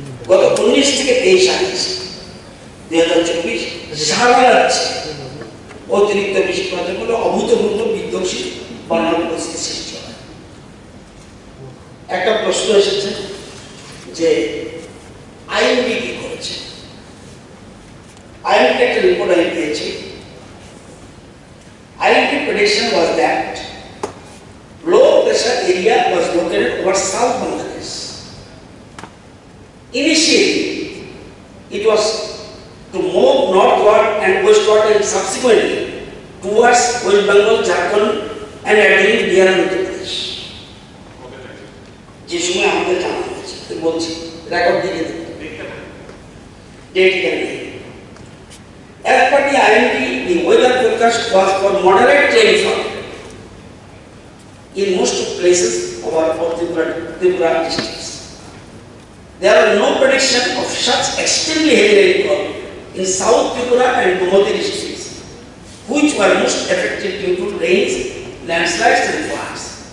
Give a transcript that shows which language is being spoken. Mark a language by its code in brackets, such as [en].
[bn] গত 19 থেকে 23 আগস্ট 2024 সারা রাজ্যে অতিরিক্ত বৃষ্টিপাতের ফলে অভূতপূর্ব বিধ্বংসী বন্যার পরিস্থিতি সৃষ্টি হয়। একটা প্রশ্ন এসেছে যে আইএমডি কি করেছে। আইএমডি একটা রিপোর্ট আমি পেয়েছি। [en] IMD prediction was that low pressure area was located over South Bangladesh. Initially, it was to move northward and westward and subsequently towards West Bengal, Jharkhand and entering Bihar and Uttar Pradesh. [bn] যে সময় আমাদের জানা হয়েছে বলছি, record দিয়ে date এখানে। [en] As per the IMD, the weather forecast was for moderate rainfall in most places of our Tripura districts. There are no prediction of such extremely heavy rainfall in South Tripura and Gomoti districts, which were most affected due to rains, landslides and floods.